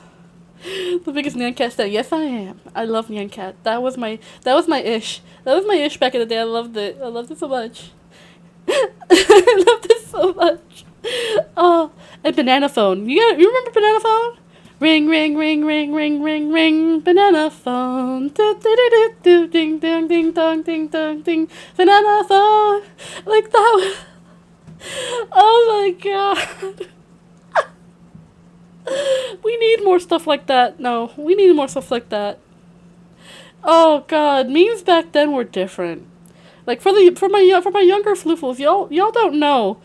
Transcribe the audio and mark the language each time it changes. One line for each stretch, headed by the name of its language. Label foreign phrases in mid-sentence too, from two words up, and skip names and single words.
English: The biggest Nyan Cat stan. Yes, I am. I love Nyan Cat. That was my ish. That was my ish back in the day. I loved it. I loved it so much. I loved it so much. Oh, and Banana Phone. You remember Banana Phone? Ring, ring, ring, ring, ring, ring, ring. Banana Phone. Do, do, do, do, do. Ding, ding, ding, dong, ding, dong, ding. Banana Phone. Like that was... Oh my god. We need more stuff like that. No, we need more stuff like that. Oh god, memes back then were different. Like for my younger floofles, y'all don't know.